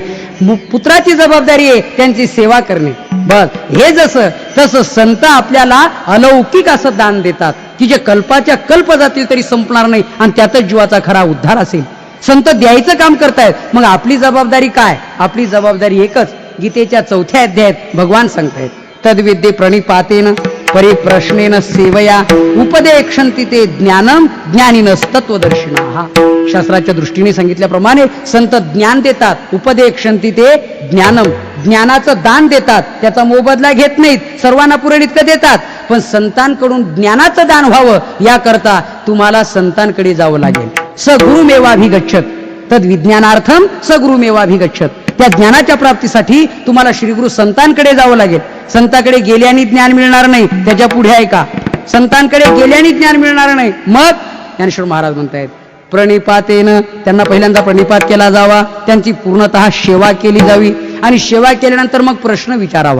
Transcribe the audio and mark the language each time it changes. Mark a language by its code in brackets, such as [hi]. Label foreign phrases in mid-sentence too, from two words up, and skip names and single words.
[mr] पुत्राची जबाबदारी आहे त्यांची सेवा करणे. बस हे जसं तसं संत आपल्याला अलौकिक असं दान देतात की जे कल्पाच्या कल्प जातील तरी संपणार नाही, आणि त्यातच जीवाचा खरा उद्धार असेल. संत द्यायचं काम करतायत. मग आपली जबाबदारी काय? आपली जबाबदारी एकच. गीतेच्या 4थ्या अध्यायात भगवान सांगतायत, [sa] तद्विद्ये प्रणिपातेन परिप्रश्नेन सेवया उपदेक्षन्ति ते ज्ञानम ज्ञानिनस्तत्वदर्शिना. [mr] शास्त्राच्या दृष्टीने सांगितल्याप्रमाणे संत ज्ञान देतात, [sa] उपदेक्षन्ति ते ज्ञानम, [mr] ज्ञानाचं दान देतात, त्याचा मोबदला घेत नाहीत, सर्वांना पुरेल इतकं देतात. पण संतांकडून ज्ञानाचं दान व्हावं याकरता तुम्हाला संतांकडे जावं लागेल. [sa] सगुरुमेवाभिगच्छत तद विज्ञानार्थम सगुरुमेवाभिगच्छत. [mr] त्या ज्ञानाच्या प्राप्तीसाठी तुम्हाला श्रीगुरु संतांकडे जावं लागेल. संतांकडे गेल्याने ज्ञान मिळणार नाही, त्याच्या पुढे आहे का, संतांकडे गेल्याने ज्ञान मिळणार नाही. मग ज्ञानेश्वर महाराज म्हणतायत प्रणिपातेनं, त्यांना पहिल्यांदा प्रणिपात केला जावा, त्यांची पूर्णतः सेवा केली जावी आणि सेवा केल्यानंतर मग प्रश्न विचारावा.